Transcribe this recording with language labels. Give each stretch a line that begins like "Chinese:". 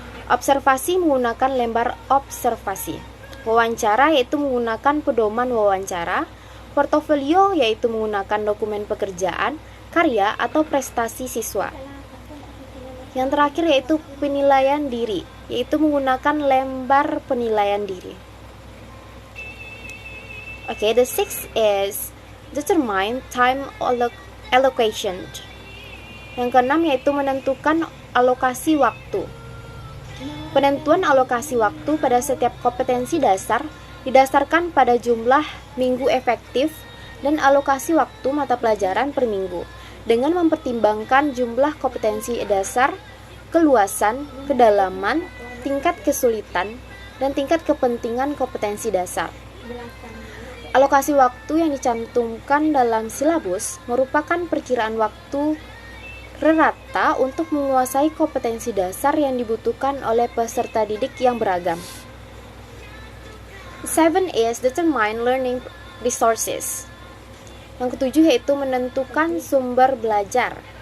Indonesian: Observasi menggunakan lembar observasi. Wawancara yaitu menggunakan pedoman wawancara. Portofolio yaitu menggunakan dokumen pekerjaan, karya, atau prestasi siswa. Yang terakhir yaitu penilaian diri, yaitu menggunakan lembar penilaian diri.
English: Okay, the sixth is determine time allocation.
Indonesian: Yang keenam yaitu menentukan alokasi waktu. Penentuan alokasi waktu pada setiap kompetensi dasar didasarkan pada jumlah minggu efektif dan alokasi waktu mata pelajaran per minggu dengan mempertimbangkan jumlah kompetensi dasar, keluasan, kedalaman, tingkat kesulitan, dan tingkat kepentingan kompetensi dasar. Alokasi waktu yang dicantumkan dalam silabus merupakan perkiraan waktu rata untuk menguasai kompetensi dasar yang dibutuhkan oleh peserta didik yang beragam.
English: 7 is determine learning resources.
Indonesian: Yang ketujuh yaitu menentukan sumber belajar.